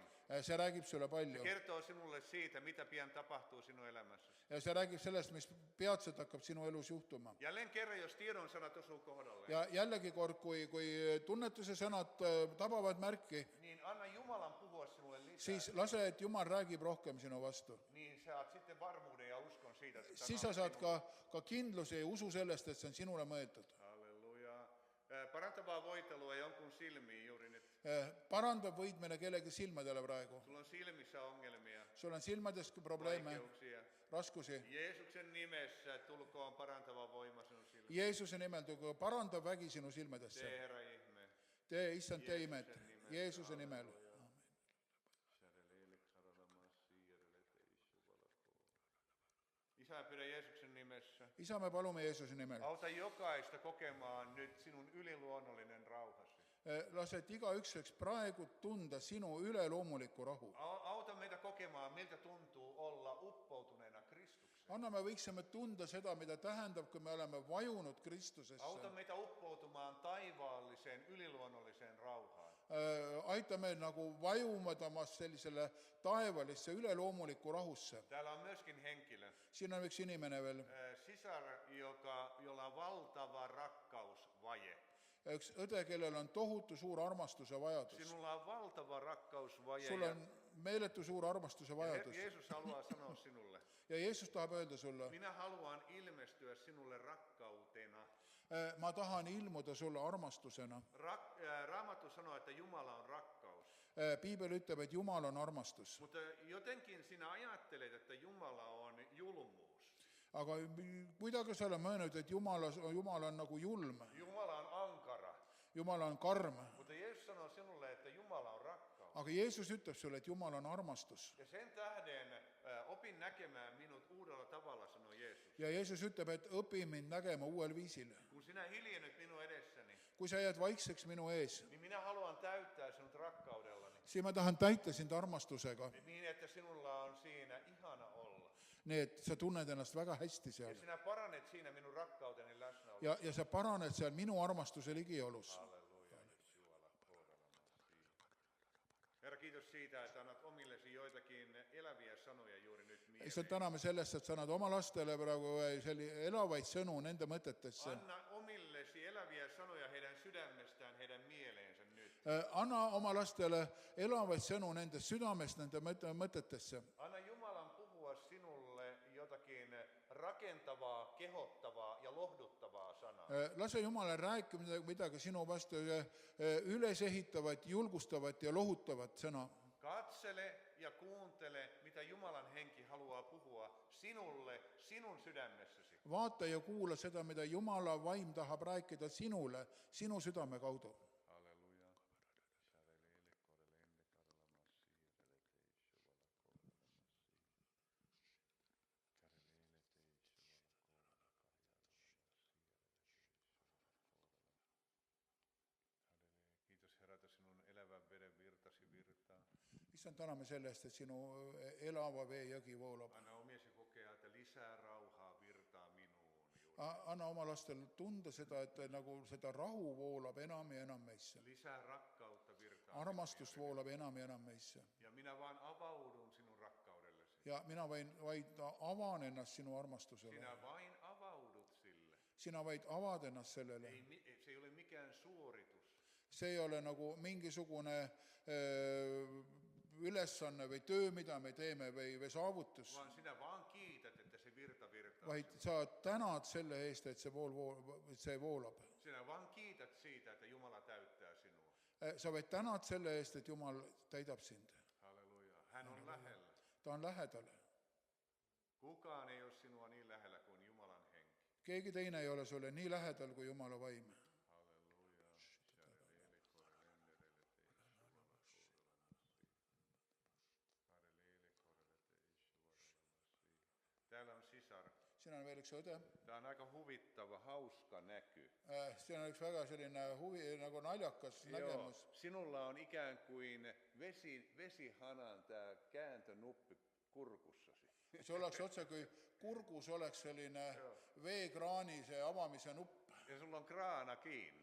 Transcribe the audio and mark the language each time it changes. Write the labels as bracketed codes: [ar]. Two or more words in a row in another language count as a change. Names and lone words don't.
[et] See räägib sulle palju. [fi] Kertoo sinulle siitä, mitä pian tapahtuu sinun elämässäsi. [et] Ja see räägib sellest, mis peatselt hakkab sinu elus juhtuma. [fi] Jälleen kerran, jos tiedon sanat osuu kohdalle, [et] Ja jällegi kord, kui tunnetuse sõnad tabavad märki, [fi] niin anna Jumalan puhua sinulle lisää. [et] siis lase, et Jumal räägib rohkem sinu vastu. [fi] Niin saat sitten varmuuden ja uskon siitä, että [et] Siis sa saad ka kindluse ja usu sellest, et see on sinule mõeldud. Halleluja. [fi] Parantavaa voitelua jonkun silmiin juuri nyt. [et] Parandab võidmine kellegi silmadele praegu. [fi] Sulla on silmissä ongelmia, [et] Sul on silmades probleeme, [fi] vaikeuksia. [et] raskusi. [fi] Jeesuksen nimessä tulkoon parantava voima sinun silmiin. [et] Jeesuse nimel tugu parandab vägi sinu silmadesse. [fi] Tee Herra ihme. [et] Tee, issand, tee imet. Jeesuse nimel. [fi] Isä, pidä Jeesuksen nimessä. [et] Isa, me palume Jeesuse nimel. [fi] Auta jokaista kokemaan nyt sinun yliluonnollinen rauhasi. [et] Lase, et igaüks võiks praegu tunda sinu üleloomulikku rahu. [fi] Auta meitä kokemaan, miltä tuntuu olla uppoutuneena Kristukseen. [et] Anna me võiksime tunda seda, mida tähendab, kui me oleme vajunud Kristusesse. [fi] Auta meitä uppoutumaan taivaalliseen yliluonnolliseen rauhaan. [et] Aita meil nagu vajumadamast sellisele taevalisse üleloomulikku rahusse. [fi] Täällä on myöskin henkilö, [et] Siin on üks inimene veel, [fi] sisar, jolla on valtava rakkausvaje. [et] üks õde, kellel on tohutu suur armastuse vajadus. [fi] Sinulla on valtava rakkausvaje. [et] Sul on meeletu suur armastuse vajadus. [fi] Jeesus haluaa sanoa sinulle, [et] Ja Jeesus tahab öelda sulle, [fi] minä haluan ilmestyä sinulle rakkautena. [et] ma tahan ilmuda sulle armastusena. [fi] Raamattu sanoo, että Jumala on rakkaus. [et] Piibel ütleb, et Jumal on armastus. [fi] Mutta jotenkin sinä ajattelet, että Jumala on julmuus. [et] Aga kuidagi sa oled mõelnud, et Jumal on nagu julm. [fi] Jumala on ankara. [et] Jumal on karm. [fi] Mutta Jeesus sanoo sinulle, että Jumala on rakkaus. [et] Aga Jeesus ütleb sulle, et Jumal on armastus. [fi] Ja sen tähden opin näkemään minut uudella tavalla, sanoo Jeesus. [et] Ja Jeesus ütleb, et õpi mind nägema uuel viisil. [fi] Kun sinä hiljennyt minun edessäni, [et] Kui sa jääd vaikseks minu ees, [fi] niin minä haluan täyttää sinut rakkaudellani. [et] siis ma tahan täita sind armastusega. [fi] Niin, että sinulla on siinä ihana olla. [et] Nii et sa tunned ennast väga hästi Ja seal. [fi] sinä paranet siinä minun rakkauteni läsnäolo. [et] Ja sa paraned seal minu armastuse ligiolus. Halleluja. [fi] Herra, kiitos siitä, että annat omillesi joitakin eläviä sanoja juuri nyt mieleen. [et] Issand, täname sellest, et sa annad oma lastele praegu elavaid sõnu nende mõtetesse. [fi] Anna omillesi eläviä sanoja heidän sydämestään, heidän mieleensä nyt. [et] Anna oma lastele elavaid sõnu nende südamest, nende mõtetesse. [fi] Anna Jumalan puhua sinulle jotakin rakentavaa, kehottavaa ja lohduttavaa sanaa. [et] Lase Jumala rääkida midagi sinu vastu ülesehitavat, julgustavat ja lohutavat sõna. [fi] Katsele ja kuuntele, mitä Jumalan henki haluaa puhua sinulle, sinun sydämessäsi. [et] Vaata ja kuula seda, mida Jumala vaim tahab rääkida sinule, sinu südame kaudu. Halleluja. [fi] Kiitos Herra, että sinun elävän veden virtasi virtaa. [et] Issand, täname selle eest, et sinu elava vee jõgi voolab. [fi] Anna omiesi kokea, että lisää rauhaa virtaa minuun. [et] Anna oma lastel tunda seda, et nagu seda rahu voolab enam ja enam meisse. [fi] Lisää rakkautta virtaa. [et] Armastus voolab enam ja enam meisse. [fi] Ja minä vaan avaudun sinun rakkaudellesi. [et] Ja mina vaid avan ennast sinu armastusele. [fi] Sinä vain avaudut sille. [et] Sina vaid avad ennast sellele. [fi] Se ei ole mikään suoritus. [et] See ei ole nagu mingisugune ülesanne või töö, mida me teeme või saavutus, [fi] Vaan sinä vaan kiität, että se virta virtaa. [et] vaid sa tänad selle eest, et see voolab. [fi] Sinä vaan kiität siitä, että Jumala täyttää sinua. [et] Sa vaid tänad selle eest, et Jumal täidab sind. [fi] Halleluja. Hän on lähellä. [et] Ta on lähedal. [fi] Kukaan ei ole sinua niin lähellä kuin Jumalan henki. [et] keegi teine ei ole sulle nii lähedal kui Jumala vaim. [fi] Täällä on sisar. [et] Siin on veel üks õde. [fi] Tämä on aika huvittava, hauska näky. [et] Siin on üks väga selline nagu naljakas nägemus. [fi] Sinulla on ikään kuin vesihanan tämä kääntönuppi kurkussasi. [et] See oleks otse, kui kurgus oleks selline veekraani see avamise nupp. [fi] Ja sulla on kraana kiinni.